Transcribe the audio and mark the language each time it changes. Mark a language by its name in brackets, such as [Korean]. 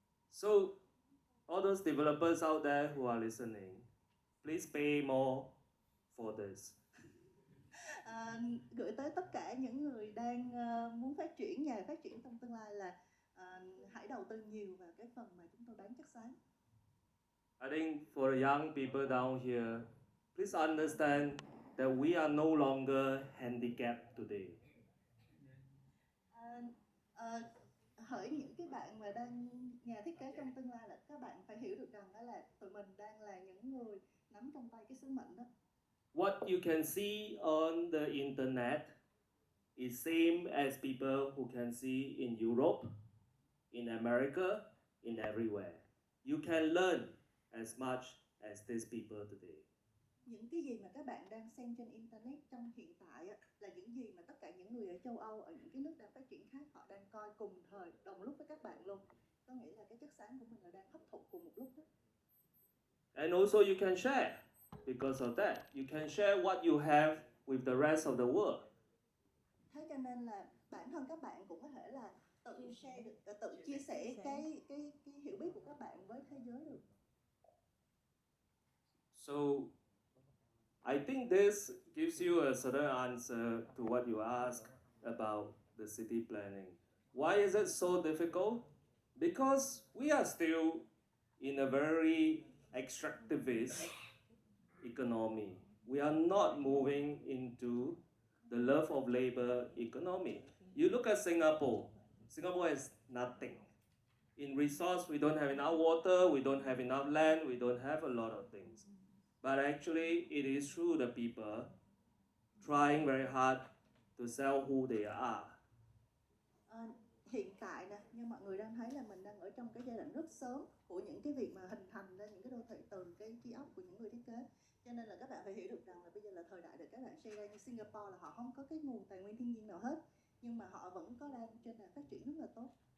[English] So, all those developers out there who are listening, please pay more for this. [Vietnamese] Gửi tới tất cả những người đang muốn phát triển trong tương lai là hãy đầu tư nhiều vào cái phần mà chúng tôi bán chất xám. [English] I think for the young people down here, please understand that we are no longer handicapped today. [Vietnamese] Hỡi những cái bạn mà đang nhà thiết kế trong tương lai là các bạn phải hiểu được rằng đó là tụi mình đang là những người nắm trong tay cái sứ mệnh đó. [English] What you can see on the internet is same as people who can see in Europe, in America, in everywhere. You can learn as much as these people today. [Vietnamese] Những cái gì mà các bạn đang xem trên internet trong hiện tại là những gì mà tất cả những người ở châu Âu, ở những cái nước đang phát triển khác họ đang coi cùng thời, đồng lúc với các bạn luôn. Có nghĩa là cái chất xám của mình là đang hấp thụ cùng một lúc đó. [English] And also you can share. Because of that, you can share what you have with the rest of the world. Thế cho nên là bản thân các bạn cũng có thể là tự share được, tự chia sẻ cái hiểu biết của các bạn với thế giới được. So, I think this gives you a certain answer to what you asked about the city planning. Why is it so difficult? Because we are still in a very extractivist economy. We are not moving into the love of labor economy. You look at Singapore. Singapore has nothing. In resource, we don't have enough water, we don't have enough land, we don't have a lot of things. But actually, it is through the people trying very hard to sell who they are. [Vietnamese] Hiện tại nè, như mọi người đang thấy là mình đang ở trong cái giai đoạn rất sớm của những cái việc mà hình thành ra những cái đô thị từ cái trí óc của những người thiết kế. Cho nên là các bạn phải hiểu được rằng là bây giờ là thời đại để các bạn xây ra như Singapore là họ không có cái nguồn tài nguyên thiên nhiên nào hết, nhưng mà họ vẫn có đang trên đà phát triển rất là tốt.